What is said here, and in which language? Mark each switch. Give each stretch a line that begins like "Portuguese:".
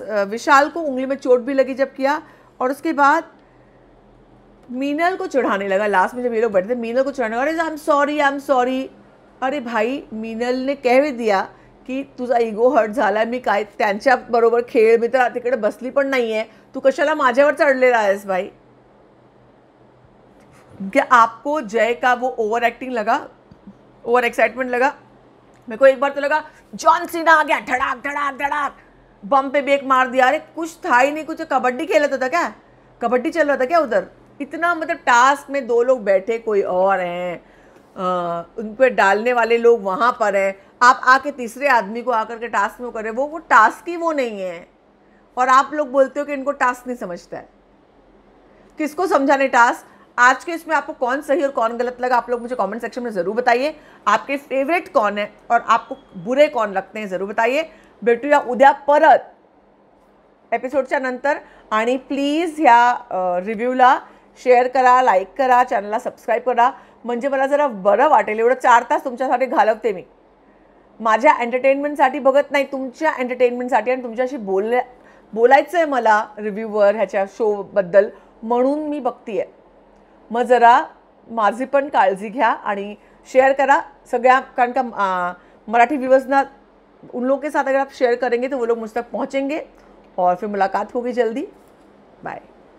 Hindi: विशाल को उंगली में चोट भी लगी जब किया, और उसके बाद मीनल को चढ़ाने लगा। लास्ट में जब ये लोग बैठे थे, मीनल को चढ़ाने लगा,
English: I am sorry.
Hindi: अरे भाई, मीनल ने कह भी दिया की
Marathi: तुझा इगो हर्ट झाला, मी काय त्यांच्याबरोबर खेळ, मी तर तिकडे बसली पण नाही आहे, तू कशाला माझ्यावर चढलेला आहेस भाई?
Hindi: क्या आपको जय का वो ओवर एक्टिंग लगा, ओवर एक्साइटमेंट लगा? मेरे को एक बार तो लगा जॉन सीना आ गया, धड़ाक धड़ाक धड़ाक, बम पे ब्रेक मार दिया। अरे कुछ था ही नहीं, कुछ कबड्डी खेल रहा था क्या? कबड्डी चल रहा था क्या उधर? इतना मतलब टास्क में 2 लोग बैठे, कोई और हैं, उन पर डालने वाले लोग वहाँ पर हैं, आप आके तीसरे आदमी को आकर के टास्क में करें, वो टास्क ही वो नहीं है, और आप लोग बोलते हो कि इनको टास्क नहीं समझता है। किसको समझाने टास्क? आज के इसमें आपको कौन सही और कौन गलत लगा, आप लोग मुझे कमेंट सेक्शन में ज़रूर बताइए। आपके फेवरेट कौन है और आपको बुरे कौन लगते हैं, ज़रूर बताइए।
Marathi: भेटूया उद्या परत एपिसोडच्या नंतर, आणि प्लीज ह्या रिव्ह्यूला शेअर करा, लाईक करा, चॅनलला सबस्क्राईब करा, म्हणजे मला जरा बरं वाटेल। एवढं 4 तास तुमच्यासाठी घालवते मी, माझ्या एंटरटेनमेंटसाठी बघत नाही, तुमच्या एंटरटेनमेंटसाठी, आणि तुमच्याशी बोलायचं आहे मला रिव्ह्यूवर ह्याच्या शोबद्दल, म्हणून मी बघते आहे। मग जरा माझी पण काळजी घ्या आणि शेयर करा सगळ्या, कारण का मराठी व्यूअर्सना,
Hindi: उन लोगों के साथ अगर आप शेयर करेंगे तो वो लोग मुझ तक पहुँचेंगे, और फिर मुलाकात होगी जल्दी। बाय।